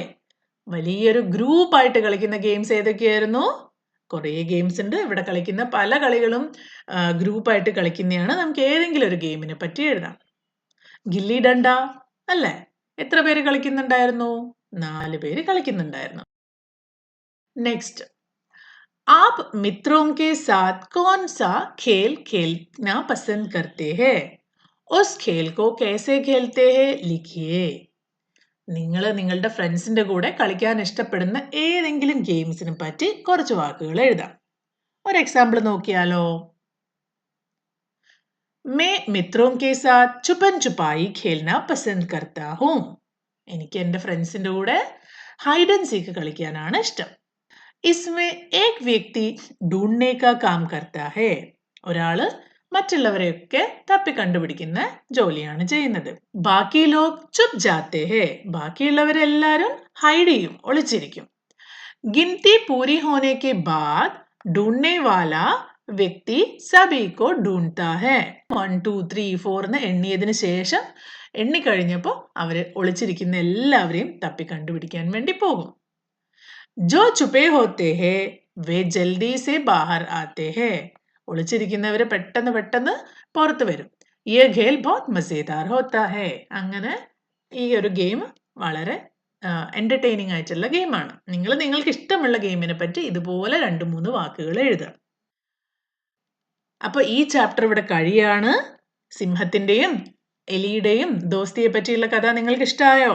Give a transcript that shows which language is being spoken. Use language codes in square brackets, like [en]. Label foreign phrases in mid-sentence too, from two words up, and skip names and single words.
[ml] വലിയൊരു ഗ്രൂപ്പായിട്ട് കളിക്കുന്ന ഗെയിംസ് ഏതൊക്കെയായിരുന്നു? കുറേ ഗെയിംസ് ഉണ്ട്. ഇവിടെ കളിക്കുന്ന പല കളികളും ഗ്രൂപ്പായിട്ട് കളിക്കുന്നതാണ്. നമുക്ക് ഏതെങ്കിലും ഒരു ഗെയിമിനെ പറ്റി എഴുതാം. ഗില്ലി ഡണ്ട അല്ലേ, എത്ര പേര് കളിക്കുന്നുണ്ടായിരുന്നു? 4 പേര് കളിക്കുന്നുണ്ടായിരുന്നു. നെക്സ്റ്റ്, [hi] आप मित्रों के साथ कौन सा खेल खेलना पसंद करते हैं? उस खेल को कैसे खेलते हैं लिखिए. [ml] നിങ്ങൾ നിങ്ങളുടെ ഫ്രണ്ട്സിന്റെ കൂടെ കളിക്കാൻ ഇഷ്ടപ്പെടുന്ന ഏതെങ്കിലും ഗെയിംസിനെ പറ്റി കുറച്ച് വാക്കുകൾ എഴുതാം. ഒരു എക്സാമ്പിൾ നോക്കിയാലോ. [hi] मैं मित्रों के साथ छुपन छुपाई खेलना पसंद करता हूँ. [ml] എനിക്ക് എൻ്റെ ഫ്രണ്ട്സിന്റെ കൂടെ [en] hide and seek [ml] കളിക്കാനാണ് ഇഷ്ടം. [hi] इसमें एक व्यक्ति ढूंढने का काम करता है. [ml] ഒരാള് മറ്റുള്ളവരെയൊക്കെ തപ്പി കണ്ടുപിടിക്കുന്ന ജോലിയാണ് ചെയ്യുന്നത്. [hi] बाकी लोग छुप जाते हैं. [ml] ബാക്കിയുള്ളവരെല്ലാരും ഹൈഡ് ചെയ്യും, ഒളിച്ചിരിക്കും. [hi] गिनती पूरी होने के बाद ढूंढने वाला व्यक्ति सभी को ढूंढता है. [ml] 1 2 3 4 എന്ന് എണ്ണിയതിനു ശേഷം എണ്ണിക്കഴിഞ്ഞപ്പോൾ അവര് ഒളിച്ചിരിക്കുന്ന എല്ലാവരെയും തപ്പി കണ്ടുപിടിക്കാൻ വേണ്ടി പോകും. [hi] जो छुपे होते हैं वे जल्दी से बाहर आते हैं. [ml] ഒളിച്ചിരിക്കുന്നവര് പെട്ടെന്ന് പുറത്തു വരും. [hi] ये खेल बहुत मजेदार होता है. [ml] അങ്ങനെ ഈ ഒരു ഗെയിം വളരെ എന്റർടൈനിങ് ആയിട്ടുള്ള ഗെയിമാണ്. നിങ്ങൾക്ക് ഇഷ്ടമുള്ള ഗെയിമിനെ പറ്റി ഇതുപോലെ 2-3 വാക്കുകൾ എഴുതുക. അപ്പൊ ഈ ചാപ്റ്റർ ഇവിടെ കഴിയാണ്. സിംഹത്തിന്റെയും എലിയുടെയും ദോസ്തിയെ പറ്റിയുള്ള കഥ നിങ്ങൾക്ക് ഇഷ്ടമായോ?